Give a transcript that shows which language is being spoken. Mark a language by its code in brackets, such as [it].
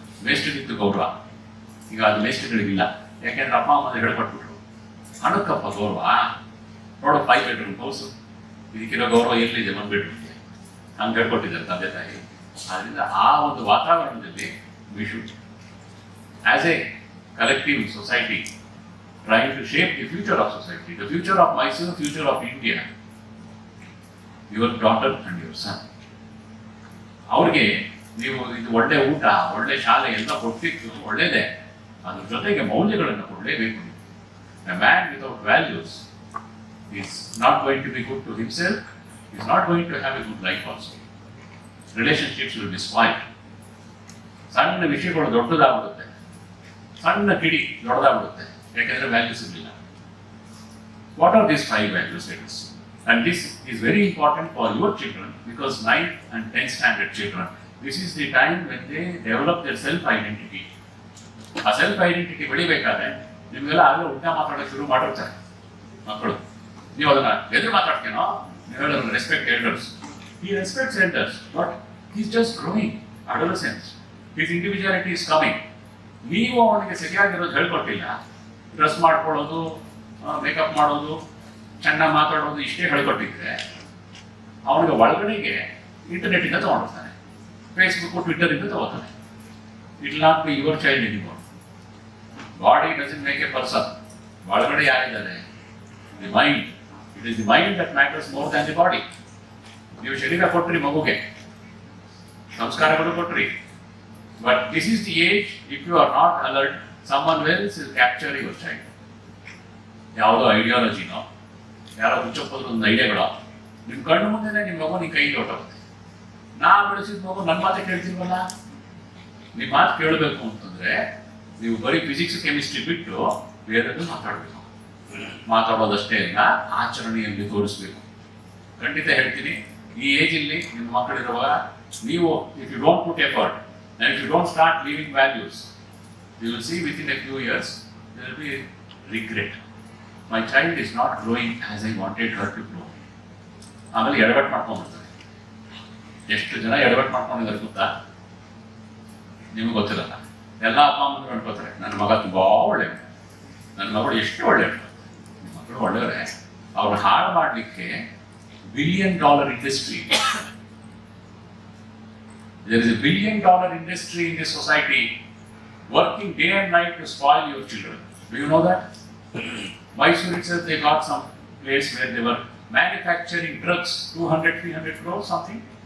[kn] ಮೇಸ್ಟ್ರಿಗಿದ್ದು ಗೌರವ ಈಗ ಅದು ಮೇಸ್ಟ್ರಿಗಳಿಗಿಲ್ಲ. ಯಾಕೆಂದ್ರೆ ಅಪ್ಪ ಅಮ್ಮ ಹೇಳ್ಕೊಟ್ಬಿಟ್ರು, ಹಣಕ್ಕಪ್ಪ ಗೌರವ, ನೋಡು 5 bedroom ಹೌಸು, ಇದಕ್ಕಿರೋ ಗೌರವ ಎಲ್ಲಿದೆ, 1 bedroom. ಹಂಗೆ ಹೇಳ್ಕೊಟ್ಟಿದ್ದಾರೆ ತಂದೆ ತಾಯಿ. ಆದ್ದರಿಂದ ಆ ಒಂದು ವಾತಾವರಣದಲ್ಲಿ [en] we should, as a collective society, trying to shape the future of society, the future of Mysore, future of India, your daughter and your son. [kn] ಅವ್ರಿಗೆ ನೀವು ಇದು ಒಳ್ಳೆ ಊಟ, ಒಳ್ಳೆ ಶಾಲೆ ಎಲ್ಲ ಕೊಡ್ತಿತ್ತು, ಒಳ್ಳೇದೇ. ಅದ್ರ ಜೊತೆಗೆ ಮೌಲ್ಯಗಳನ್ನು ಕೊಡಲೇಬೇಕು. [en] A man without values is not going to be good to himself, is not going to have a good life also. Relationships will be spoiled. [kn] ಸಣ್ಣ ವಿಷಯಗಳು ದೊಡ್ಡದಾಗ್ಬಿಡುತ್ತೆ, ಸಣ್ಣ ಕಿಡಿ ದೊಡ್ಡದಾಗ್ಬಿಡುತ್ತೆ, ಯಾಕೆಂದ್ರೆ ವ್ಯಾಲ್ಯೂಸ್ ಇರಲಿಲ್ಲ. [en] What are these 5 values? And this is very important for your children, because 9th and 10th standard children, this is the time when they develop their self-identity. [kn] ಆ self-identity ಬೆಳಿಬೇಕಾದ್ರೆ ನಿಮಗೆಲ್ಲ ಆಗಲೇ ಉಲ್ಟಾ ಮಾತಾಡೋಕೆ ಶುರು ಮಾಡಿರ್ತಾರೆ ಮಕ್ಕಳು. ನೀವು ಅದನ್ನ ಎದುರು ಮಾತಾಡ್ತೇನೋ, ನೀವು ಹೇಳೋದು [en] Respect elders. He respects elders, but he's just growing, adolescence. His individuality is coming. [kn] ನೀವು ಅವನಿಗೆ ಸರಿಯಾಗಿರೋದು ಹೇಳ್ಕೊಟ್ಟಿಲ್ಲ, ಡ್ರೆಸ್ ಮಾಡ್ಕೊಳ್ಳೋದು, ಮೇಕಪ್ ಮಾಡೋದು, ಚೆನ್ನಾಗಿ ಮಾತಾಡೋದು ಇಷ್ಟೇ ಹೇಳ್ಕೊಟ್ಟಿದ್ರೆ ಅವನಿಗೆ ಒಳಗಡೆಗೆ ಇಂಟರ್ನೆಟ್ಟಿಂದ ತೊಗೊಂಡಿರ್ತಾನೆ, Facebook ಟ್ವಿಟ್ಟರಿಂದ ತೊಗೋತಾನೆ. [en] It not be your child anymore. Body doesn't make a person. [kn] ಒಳಗಡೆ ಯಾರಿದ್ದಾರೆ? [en] The mind. It is the mind that matters more than the body. [kn] ನೀವು ಶರೀರ ಕೊಟ್ರಿ ಮಗುಗೆ, ಸಂಸ್ಕಾರಗಳು ಕೊಟ್ರಿ, [en] But this is the age if you are not alert, someone else will capture your child. [kn] ಯಾವುದೋ ಐಡಿಯಾಲಜಿನೋ ಯಾರೋ ಹುಚ್ಚಪ್ಪದ್ರು ಒಂದು ಐಡಿಯಾಗಳೋ ನಿಮ್ಮ ಕಣ್ಣು ಮುಂದೆ ನಿಮ್ಮ ಮಗು ನಿಮ್ಮ ಕೈಗೆ ಹೊಟ್ಟೋಗುತ್ತೆ. ನಾ ಬೆಳೆಸಿದ ಮಗು ನನ್ನ ಮಾತೇ ಕೇಳ್ತೀವಲ್ಲ. ನಿಮ್ಮ ಮಾತು ಕೇಳಬೇಕು ಅಂತಂದ್ರೆ ನೀವು ಬರೀ ಫಿಸಿಕ್ಸ್ ಕೆಮಿಸ್ಟ್ರಿ ಬಿಟ್ಟು ಬೇರೆದು ಮಾತಾಡಬೇಕು. ಮಾತಾಡೋದಷ್ಟೇ ಅಲ್ಲ, ಆಚರಣೆಯಲ್ಲಿ ತೋರಿಸ್ಬೇಕು. ಖಂಡಿತ ಹೇಳ್ತೀನಿ, ಈ ಏಜಲ್ಲಿ ನಿಮ್ಮ ಮಕ್ಕಳಿರುವಾಗ ನೀವು [en] If you don't put effort and if you don't start leaving values, you will see within a few years there will be regret. My child is not growing as I wanted her to grow. [kn] ಆಮೇಲೆ ಎಡವಟ್ಟು ಮಾಡ್ಕೊಂಡ್ಬಿಡ್ತಾರೆ. ಎಷ್ಟು ಜನ ಎಡವಟ್ಟು ಮಾಡ್ಕೊಂಡಿದ್ದಾರೆ ಗೊತ್ತಾ? ನಿಮ್ಗೆ ಗೊತ್ತಿರಲ್ಲ. ಎಲ್ಲ ಅಪ್ಪ ಅಮ್ಮಂದ್ರು ಅನ್ಕೋತಾರೆ ನನ್ನ ಮಗ ತುಂಬಾ ಒಳ್ಳೆಯದು, ನನ್ನ ಮಗಳು ಎಷ್ಟು ಒಳ್ಳೆಯದು. ನಿಮ್ಮ ಮಕ್ಕಳು ಒಳ್ಳೆಯವರೇ, ಅವ್ರನ್ನ ಹಾಳು ಮಾಡಲಿಕ್ಕೆ [en] $1 billion industry. There is a $1 billion industry in this society working day and night to spoil your children. Do you know that? Mysore itself, they got some place where they were manufacturing drugs, 200-300 crores something.